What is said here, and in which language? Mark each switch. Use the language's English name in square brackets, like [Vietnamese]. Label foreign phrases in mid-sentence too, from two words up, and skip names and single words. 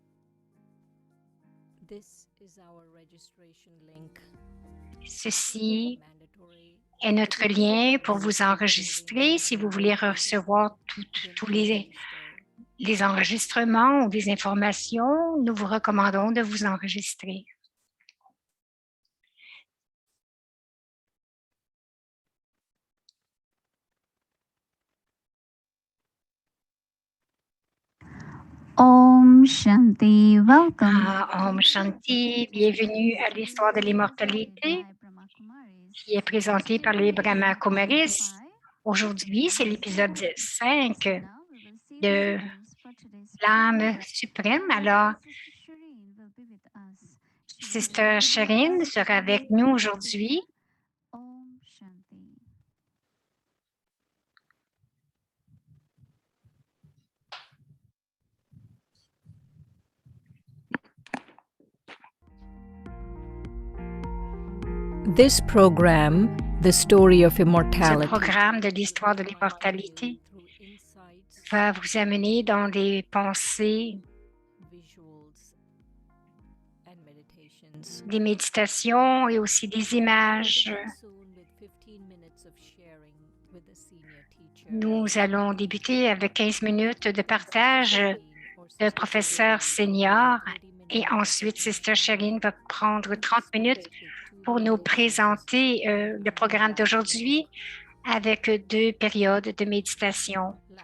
[French] Ceci est notre lien pour vous enregistrer. Si vous voulez recevoir tous les enregistrements ou des informations, nous vous recommandons de vous enregistrer. [Sanskrit] Om Shanti, welcome. Om Shanti, [French] bienvenue à l'histoire de l'immortalité qui est présentée par les Brahma Kumaris. Aujourd'hui, c'est l'épisode 5 de l'âme suprême. Alors, Sister Shireen sera avec nous aujourd'hui. [English] This program, The Story of [French] Ce [English] Immortality, [French] programme de l'histoire de l'immortalité va vous amener dans des pensées, des méditations et aussi des images. Nous allons débuter avec 15 minutes de partage de professeur senior et ensuite Sister Shireen va prendre 30 minutes pour nous présenter le programme d'aujourd'hui avec 2 périodes de méditation.